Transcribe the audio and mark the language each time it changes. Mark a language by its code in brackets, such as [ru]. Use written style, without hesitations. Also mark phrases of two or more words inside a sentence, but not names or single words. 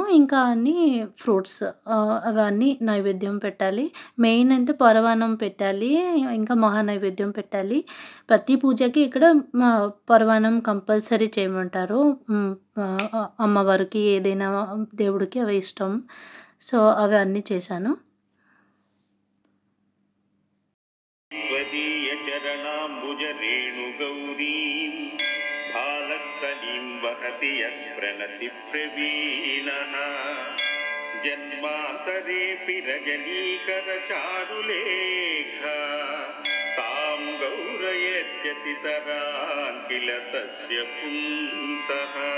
[te] ఇంకా అన్నీ ఫ్రూట్స్ అవన్నీ నైవేద్యం పెట్టాలి. మెయిన్ అయితే పరమాన్నం పెట్టాలి. ఇంకా మహానైవేద్యం పెట్టాలి. ప్రతి పూజకి ఇక్కడ పరమాన్నం కంపల్సరీ చేయమంటారు. అమ్మవారికి ఏదైనా దేవుడికి అవి ఇష్టం. సో, అవి అన్నీ చేశాను. [sa] त्वदीय चरणाम्बुज रेणुगौरीं भालस्थलीं वहति यत्प्रणति प्रवीणः जन्मान्तरेऽपि रजनीकर चारुलेखा तां गौरयत्यतितरान् किल तस्य पुंसः